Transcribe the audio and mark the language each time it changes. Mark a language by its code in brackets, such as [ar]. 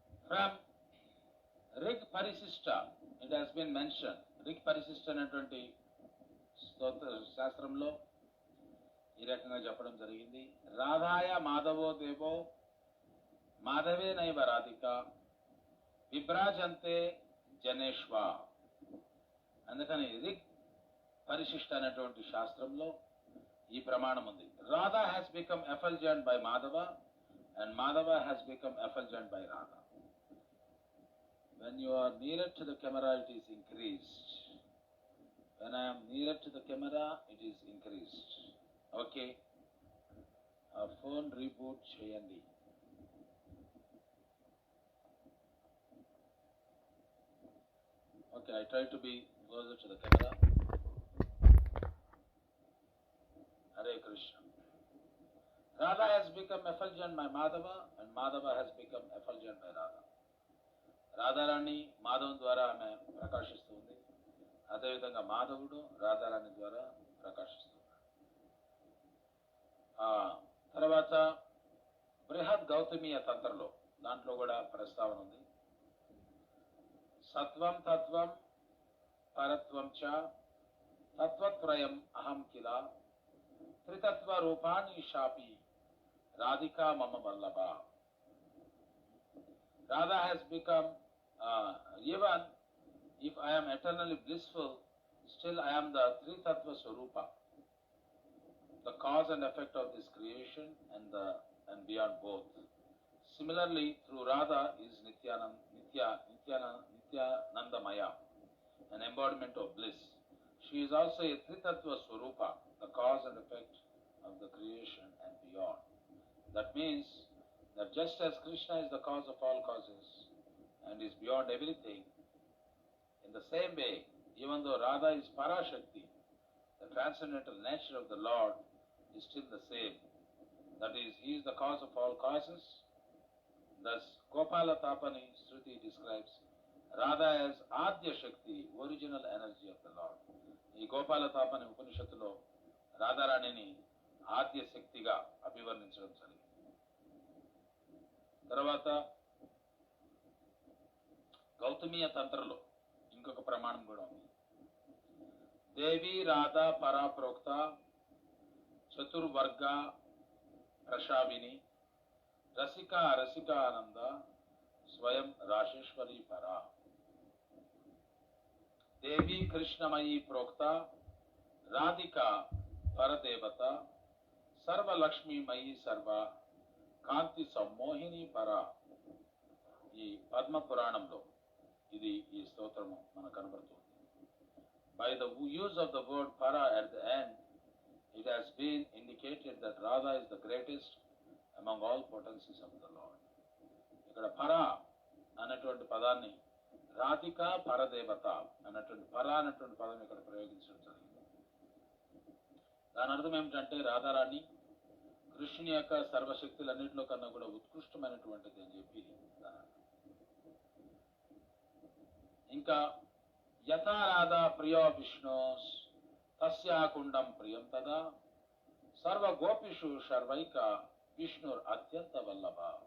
[en] From Rig Parisishta, it has been mentioned. [te] Rig Parisishta అనేటువంటి స్తోత్ర శాస్త్రంలో ఈ రకంగా చెప్పడం జరిగింది. [sa] రాధాయ మాధవో దేవో మాధవే నైవ రాధిక విభ్రాజంతే జనేష్వ. [te] అందుకని రిగ్ పరిశిష్ట అనేటువంటి శాస్త్రంలో ఈ ప్రమాణం ఉంది. [en] Radha has become effulgent by Madhava and Madhava has become effulgent by Radha. When you are nearer to the camera, it is increased. When I am nearer to the camera, it is increased. Okay. [te] Phone reboot cheyandi. [en] Okay, I try to be closer to the camera. Hare Krishna. Radha has become effulgent by Madhava and Madhava has become effulgent by Radha. [te] Radharani Madhavam ద్వారా ఆమె ప్రకాశిస్తుంది, అదేవిధంగా మాధవుడు రాధారాణి ద్వారా ప్రకాశిస్తున్నాడు. తర్వాత బృహద్ గౌతమీయ తంత్రలో దాంట్లో కూడా ప్రస్తావన ఉంది. [sa] సత్వం తత్వం పరత్వం చ తత్వత్రయం అహం కిల త్రితత్వ రూపాణి షాపి రాధికా మమ Vallabha. [en] Radha has become even If I am eternally blissful, still I am the Three Tattva Swarupa, the cause and effect of this creation and beyond both. Similarly, through Radha is Nityanandamaya, an embodiment of bliss. She is also a Tritattva Swarupa, the cause and effect of the creation and beyond. That means that just as Krishna is the cause of all causes and is beyond everything, in the same way, even though Radha is Parashakti, the transcendental nature of the Lord is still the same. That is, He is the cause of all causes. Thus, Gopala Tapani Shruti describes Radha as Adya Shakti, original energy of the Lord. [te] ఈ గోపాల తాపని ఉపనిషత్తులో రాధారాణిని ఆద్య శక్తిగా అభివర్ణించడం జరిగింది. తర్వాత గౌతమీయ తంత్రలో ఇంకొక ప్రమాణం కూడా ఉంది. [sa] దేవి రాధా పరాప్రోక్త చతుర్వర్గ ప్రశావిని రసికానంద స్వయం రాశేశ్వరి పరా. దేవి కృష్ణమయీ ప్రోక్త రాధికా పరదేవత సర్వలక్ష్మీమయీ సర్వ కాంతి సమ్మోహిని పరా. [te] ఈ పద్మ పురాణంలో ఇది ఈ స్తోత్రము మనకు కనబడుతుంది. [en] By the use of the word para at the end, it has been indicated that Radha is the greatest among all potencies of the Lord. [te] ఇక్కడ పరా అనేటువంటి పదాన్ని రాధిక పరదేవత అన్నటువంటి పరా అన్నటువంటి పదం ఇక్కడ ప్రయోగించడం జరిగింది. దాని అర్థం ఏమిటంటే రాధారాణి కృష్ణుని యొక్క సర్వశక్తులన్నింటిలో కన్నా కూడా ఉత్కృష్టమైనటువంటిది అని చెప్పి ఇంకా [sa] యథా రాధా ప్రియో విష్ణు తస్యాకుండం ప్రియం తదా సర్వ గోపిషు శర్వైక విష్ణుర్ అత్యంత వల్లభ.